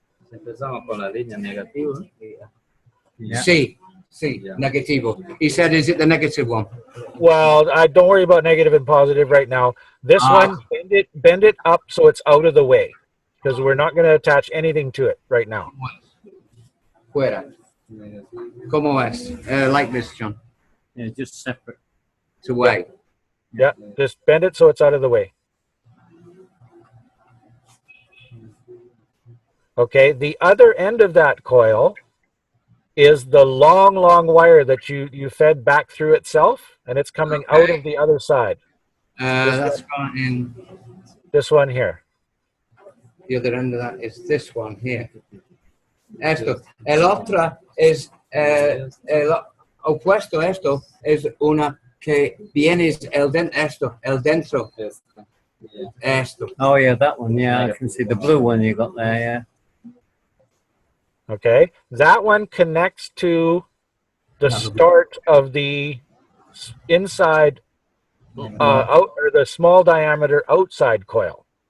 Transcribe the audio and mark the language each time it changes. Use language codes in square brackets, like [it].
[es] Empezamos con la línea negativa. [en] Yeah. [es] Sí, sí, negativo. [en] He said, is it the negative one? Well, don't worry about negative and positive right now. This one, bend it up so it's out of the way, because we're not going to attach anything to it right now. [es] Fuera. ¿Cómo es? [en] Like this, [es] John. [en] Yeah, just separate. It's away. Yeah, just bend it so it's out of the way. Okay, the other end of that coil is the long wire that you fed back through itself, and it's coming out of the other side. That's gone in. This one here. The other end of that is this one here. [es] Esto. El otra es el opuesto a esto es una que viene el dentro. Esto. [en] Oh yeah, that one. Yeah, I can see the blue one you got there. Yeah. Okay, that one connects to the start of the inside out, or the small diameter outside coil.